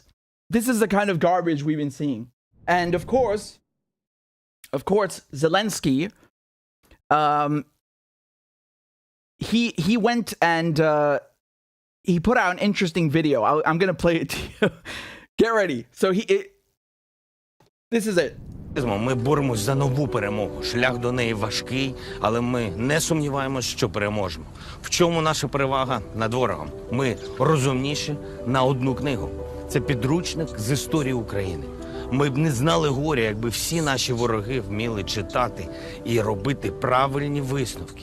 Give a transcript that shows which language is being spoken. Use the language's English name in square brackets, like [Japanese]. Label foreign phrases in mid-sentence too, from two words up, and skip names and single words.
[English] This is the kind of garbage we've been seeing. And of course, Zelensky, he went and he put out an interesting video. I'm going to play it to you. Get ready. So this is it. [Ukrainian] Ми боремось за нову перемогу. Шлях до неї важкий, але ми не сумніваємось, що переможемо. В чому наша перевага над ворогом? Ми розумніші на одну книгу. Це підручник з історії України. Ми б не знали горя, якби всі наші вороги вміли читати і робити правильні висновки.